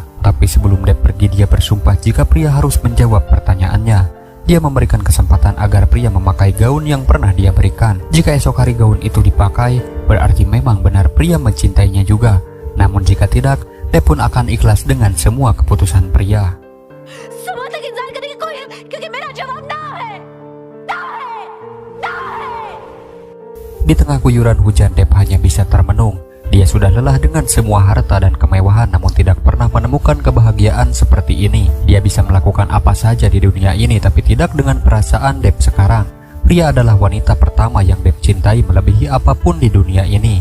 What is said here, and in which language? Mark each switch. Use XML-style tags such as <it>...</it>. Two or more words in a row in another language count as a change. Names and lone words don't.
<id>Tapi sebelum Dev pergi dia bersumpah jika pria harus menjawab pertanyaannya. Dia memberikan kesempatan agar pria memakai gaun yang pernah dia berikan. Jika esok hari gaun itu dipakai, berarti memang benar pria mencintainya juga. Namun jika tidak, Dev pun akan ikhlas dengan semua keputusan pria.</id> <hi>सुबह तक इंतजार करने की कोई है, क्योंकि मेरा जवाब ना है, ना है, ना है।</hi> <id>Di tengah guyuran hujan Dev hanya bisa termenung. Dia sudah lelah dengan semua harta dan kemewahan namun tidak pernah menemukan kebahagiaan seperti ini. Dia bisa melakukan apa saja di dunia ini tapi tidak dengan perasaan Dev sekarang. Pria adalah wanita pertama yang Dev cintai melebihi apapun di dunia ini.</id>